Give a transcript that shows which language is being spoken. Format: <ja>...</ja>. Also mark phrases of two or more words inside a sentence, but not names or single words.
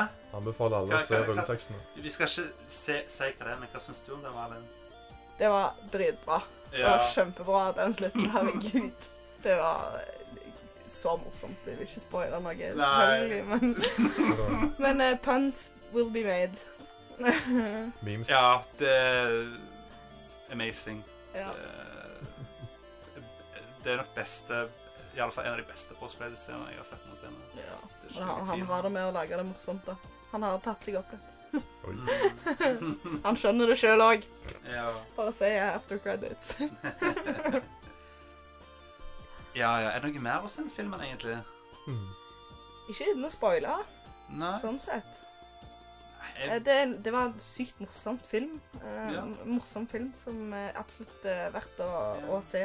<no>Anbefaler alle å se rulletekstene. Vi skal ikke si hva det er, men hva synes du om det, Malin? Det var dritbra. Det var kjempebra, den slutten. Herregud. Det var så morsomt. Jeg vil ikke spoile noe, selvfølgelig, men</no> <en>puns will be made.</en> <no>Memes. Ja, det er amazing. Ja. Det er nok beste, i alle fall en av de beste postcredit-scenene jeg har sett noen scener. Ja, han har det med å lage det morsomt da. Han har tatt seg opp litt. Han skjønner det selv også. Ja. Bare si</no> <en>after credits.</en> <no>Ja, er det noe mer hos den filmen egentlig? Ikke uten å spoile. Nei. Sånn sett. Det var en sykt morsomt film. Morsom film som er absolutt verdt å se.</no>